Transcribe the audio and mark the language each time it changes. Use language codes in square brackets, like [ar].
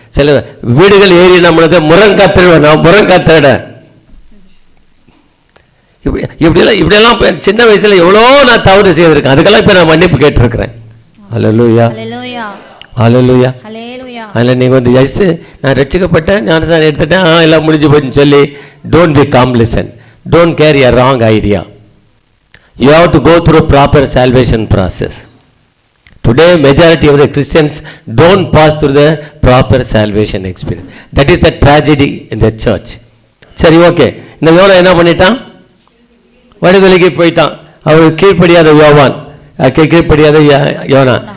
[ta] சில வீடுகள் ஏறி நம்மளது முருங்காத்திட இப்படியெல்லாம் சின்ன வயசுல எவ்வளோ நான் தவறு செய்திருக்கேன். அதுக்கெல்லாம் இப்போ நான் மன்னிப்பு கேட்டிருக்கிறேன். ஹல்லேலூயா, ஹல்லேலூயா. அதில் நீங்கள் வந்து ஜஸ்ட் நான் ரட்சிக்கப்பட்டேன், ஞானஸ்நானம் எடுத்துட்டேன், எல்லாம் முடிஞ்சு போச்சுன்னு சொல்லி [en] Don't be complacent, don't carry a wrong idea. You have to go through proper salvation process. Today majority of the Christians don't pass through the proper salvation experience. That is the tragedy in the church. [ta] சரி, okay. இந்த YONO என்ன பண்ணிட்டான், வடுதலைக்கு போயிட்டான். அவர் கீழ்ப்படியாத யோவான், கீழ்ப்படியாத YONO.